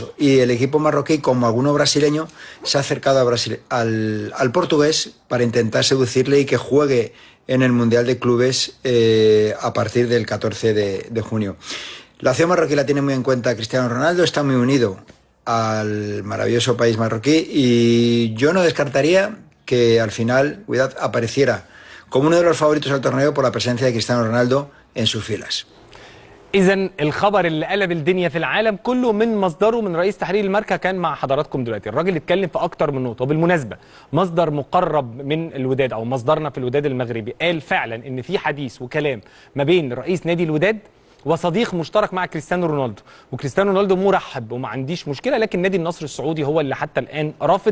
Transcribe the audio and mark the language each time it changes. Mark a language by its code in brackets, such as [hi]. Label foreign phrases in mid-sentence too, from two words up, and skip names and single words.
[es] Y el equipo marroquí, como alguno brasileño, se ha acercado al portugués para intentar seducirle y que juegue en el Mundial de Clubes a partir del 14 de junio. La opción marroquí la tiene muy en cuenta Cristiano Ronaldo, está muy unido al maravilloso país marroquí, y yo no descartaría que al final Wihdat apareciera como uno de los favoritos al torneo por la presencia de Cristiano Ronaldo en sus filas. [ar] إذن الخبر اللي قلب الدنيا في العالم كله من مصدره، من رئيس تحرير الماركا، كان مع حضراتكم دلوقتي. الراجل اتكلم في أكتر من نقطة. وبالمناسبة مصدر مقرب من الوداد أو مصدرنا في الوداد المغربي قال فعلا إن في حديث وكلام ما بين رئيس نادي الوداد وصديق مشترك مع كريستيانو رونالدو، وكريستيانو رونالدو مرحب وما عنديش مشكله، لكن نادي النصر السعودي هو اللي حتى الان رافض.